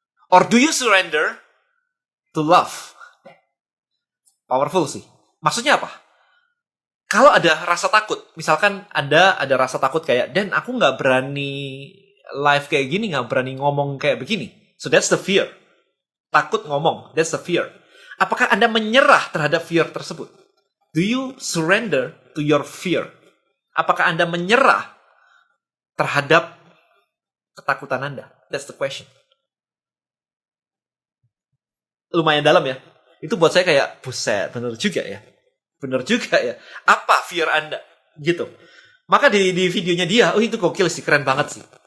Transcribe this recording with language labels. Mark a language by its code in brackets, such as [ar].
[en] Or do you surrender to love? [id] Powerful sih. Maksudnya apa? Kalau ada rasa takut, misalkan ada rasa takut kayak, Dan, aku nggak berani live kayak gini, nggak berani ngomong kayak begini. [en] So that's the fear. [id] Takut ngomong, [en] that's the fear. [id] Apakah Anda menyerah terhadap fear tersebut? [en] Do you surrender to your fear? [id] Apakah Anda menyerah terhadap ketakutan Anda? [en] That's the question. [id] Lumayan dalam ya. Itu buat saya kayak, buset, bener juga ya. Bener juga ya. Apa fear Anda? Gitu. Maka di videonya dia, itu gokil sih, keren banget sih.